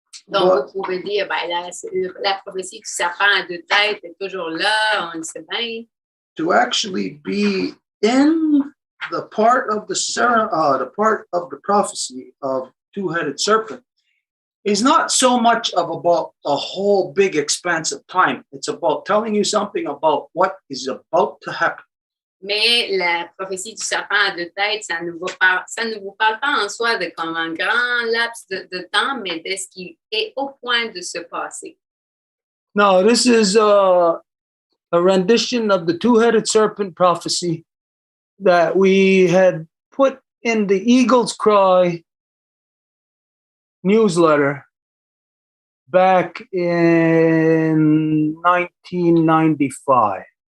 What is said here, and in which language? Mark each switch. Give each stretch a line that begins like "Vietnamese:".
French: Donc, vous pouvez dire, ben, la prophétie du serpent à deux têtes est toujours là, on le sait bien.
English: To actually be in the part of the prophecy of two-headed serpent is not so much about a whole big expanse of time. It's about telling you something about what is about to happen.
French: Mais la prophétie du serpent à deux têtes, ça ne vous parle pas en soi de comme un grand laps de temps, mais de ce qui est au point de se passer.
English: Now, this is a rendition of the two-headed serpent prophecy that we had put in the Eagle's Cry newsletter back in 1995.